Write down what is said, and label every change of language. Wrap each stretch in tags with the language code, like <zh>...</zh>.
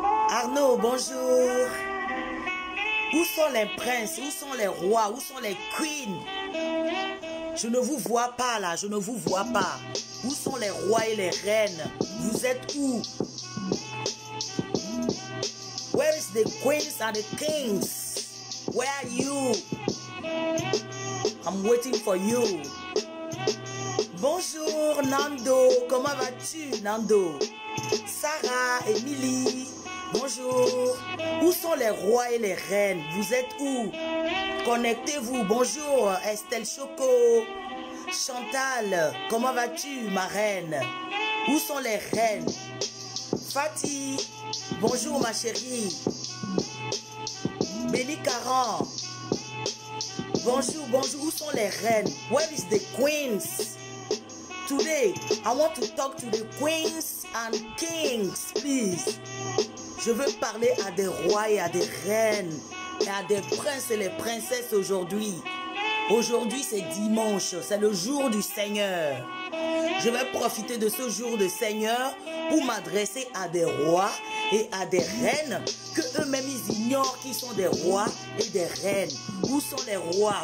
<fr>Arnaud, bonjour. Où sont les princes? Où sont les rois? Où sont les queens? Je ne vous vois pas là, je ne vous vois pas. Où sont les rois et les reines? Vous êtes où?</fr> <en>Where is the queens and the kings? Where are you? I'm waiting for you.</en> <fr>Bonjour Nando, comment vas-tu Nando? Sarah, Émilie, bonjour. Où sont les rois et les reines? Vous êtes où? Connectez-vous. Bonjour Estelle Choco. Chantal, comment vas-tu ma reine? Où sont les reines? Fatih, bonjour ma chérie. Béni Caran, bonjour, bonjour. Où sont les reines?</fr> <en>Where is the queens? Today, I want to talk to the queens and kings, please.</en> <fr>Je veux parler à des rois et à des reines et à des princes et les princesses aujourd'hui. Aujourd'hui, c'est dimanche, c'est le jour du Seigneur. Je vais profiter de ce jour du Seigneur pour m'adresser à des rois et à des reines que eux-mêmes ils ignorent qui sont des rois et des reines. Où sont les rois?</fr>